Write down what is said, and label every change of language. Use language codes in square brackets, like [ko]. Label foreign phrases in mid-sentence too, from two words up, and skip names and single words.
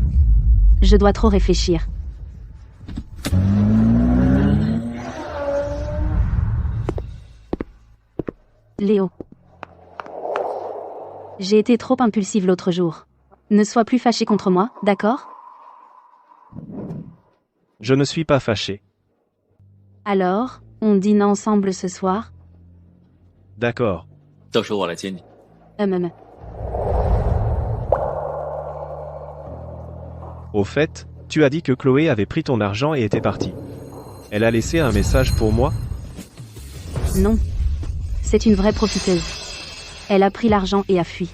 [fr] Je dois trop réfléchir. Léo. J'ai été trop impulsive l'autre jour. Ne sois plus fâché contre moi, d'accord? Je ne suis pas fâché. Alors, on dîne ensemble ce soir? D'accord. [zh] 到时候我来接你。 [fr] Au fait, tu as dit que Chloé avait pris ton argent et était partie. Elle a laissé un message pour moi? Non. C'est une vraie profiteuse. Elle a pris l'argent et a fui.